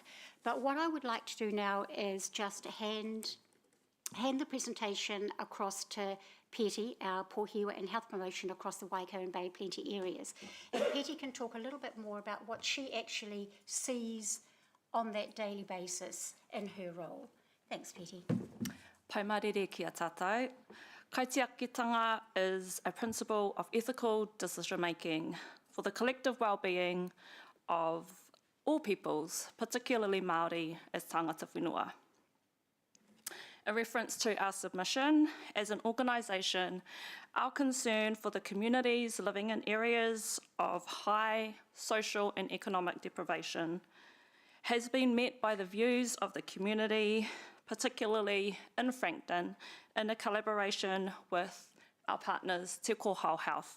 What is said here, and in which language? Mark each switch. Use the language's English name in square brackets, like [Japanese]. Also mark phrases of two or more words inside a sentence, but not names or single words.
[English] But what I would like to do now is just hand the presentation across to Peti, our pōhiwa and health promotion across the Waikato and Bay Plenty areas. And Peti can talk a little bit more about what she actually sees on that daily basis in her role. Thanks, Peti. [Māori] Pai marere ki a tātou. [English] Kaitiakitanga is a principle of ethical decision-making for the collective well-being of all peoples, particularly Māori as [Māori] tangata whenua. [English] In reference to our submission, as an organisation, our concern for the communities living in areas of high social and economic deprivation has been met by the views of the community, particularly in Frankton, in a collaboration with our partners Te Kōhao Health.